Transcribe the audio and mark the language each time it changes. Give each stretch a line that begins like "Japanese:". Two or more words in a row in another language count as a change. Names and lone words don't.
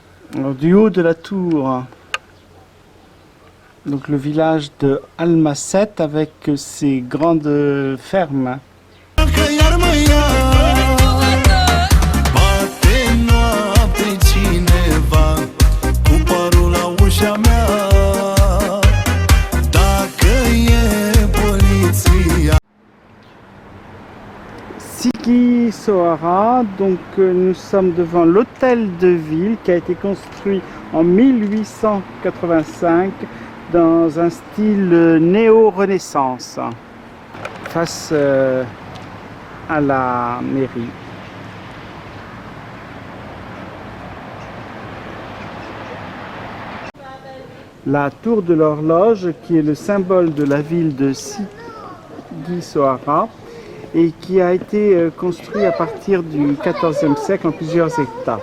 French: Alors, du haut de la tour, donc le village de Almacet avec ses grandes fermes.
Romanian: Că iar mă ia bate noapte cineva cu părul la ușa mea. Dacă e poliția.
French: Sigi Sohara, donc nous sommes devant l'hôtel de ville qui a été construit en 1885 dans un style néo-renaissance face à la mairie. La tour de l'horloge qui est le symbole de la ville de Sigi Sohara et qui a été construit à partir du XIVe siècle en plusieurs étapes.